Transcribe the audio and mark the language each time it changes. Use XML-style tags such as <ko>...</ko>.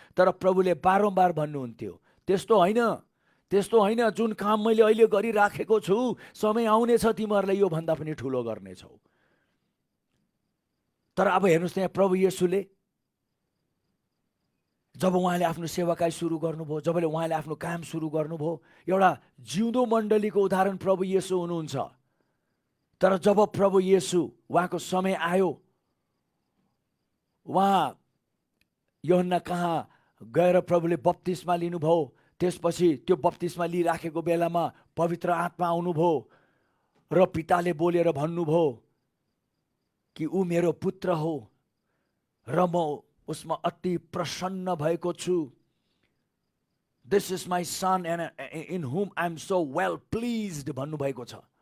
<ne>तर प्रभुले बारम्बार भन्नुहुन्थ्यो त्यस्तो होइन, त्यस्तो होइन, जुन काम मैले अहिले गरिराखेको छु, समय आउनेछ तिमीहरूलाई यो भन्दा पनि ठुलो गर्नेछौ। तर अब हेर्नुहोस् यहाँ प्रभु येशूले जब उहाँले आफ्नो सेवाकाई सुरु गर्नुभयो, जब उहाँले आफ्नो काम सुरु गर्नुभयो, एउटा जिउँदो मण्डलीको उदाहरण प्रभु येशू हुनुहुन्छ। तर जब प्रभु येशू उहाँको समय आयो, उहाँ यूहन्ना कहाँ गएर प्रभुले बप्तिस्मा लिनुभयो। त्यसपछि त्यो बप्तिस्मा लिइराखेको बेलामा पवित्र आत्मा आउनुभयो र पिताले बोलेर भन्नुभयो कि ऊ मेरो पुत्र हो र म उसमा अति प्रसन्न भएको छु।</ne> <en>this is my son and in whom I am so well pleased</en> <ne>भन्नुभएको छ।</ne>